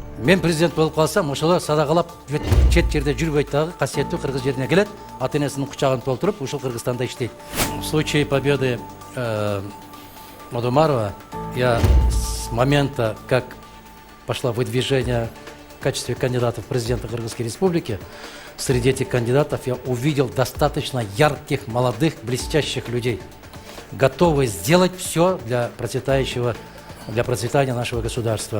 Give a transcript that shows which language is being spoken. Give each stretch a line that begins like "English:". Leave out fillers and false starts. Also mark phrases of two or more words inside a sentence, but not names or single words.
Kyrgyz: Мен президент болып қалсам, ошолар садағалап чет жерде жүрбөйт дагы, касиеттүү кыргыз жерине келет, ата-энесинин кучагын толтуруп, ушул Кыргызстанда иштейт.
Russian: В случае победы Мадумарова, я с момента, как пошла выдвижение в качестве кандидата в президента Кыргызской Республики, среди этих кандидатов я увидел достаточно ярких, молодых, блестящих людей, готовых сделать все для процветания нашего государства.